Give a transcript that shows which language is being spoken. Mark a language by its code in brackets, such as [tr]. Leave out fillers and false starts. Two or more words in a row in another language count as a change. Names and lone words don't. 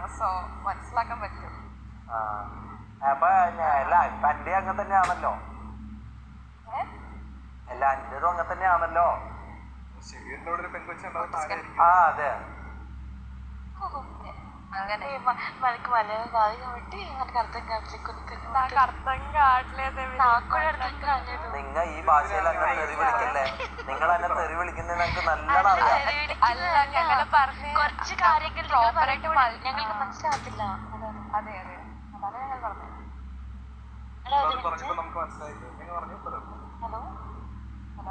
[ml] സോ മനസ്സിലാക്കാൻ പറ്റും. അപ്പൊ അല്ല ഇപ്പൊ അന്റെ അങ്ങനെ തന്നെയാണല്ലോ. അല്ല അന്റേതും അങ്ങനെ തന്നെയാണല്ലോ. ആ അതെ അങ്ങനെ [te] మనకి మలయాళం రాదు కాబట్టి మనకు అర్థం కావట్లేదు కొన్ని నాకు అర్థం కావట్లేదు. నాకు కూడా అర్థం కాలేదు. [ml] നിങ്ങ ഈ ഭാഷയിൽ അങ്ങനെ തെറി വിളിക്കല്ലേ? നിങ്ങൾ എന്നെ തെറി വിളിക്കുന്നത് ഞങ്ങൾക്ക് നല്ലോണം അറിയാം. അല്ല ഞങ്ങള് പറഞ്ഞ് കുറച്ച് കാര്യങ്ങൾ പ്രോപ്പറായിട്ട് ഞങ്ങൾക്ക് മനസ്സിലാകത്തില്ല. അതെ അതെ അതാണ് ഞങ്ങൾ പറഞ്ഞത്. ഹലോ ഹലോ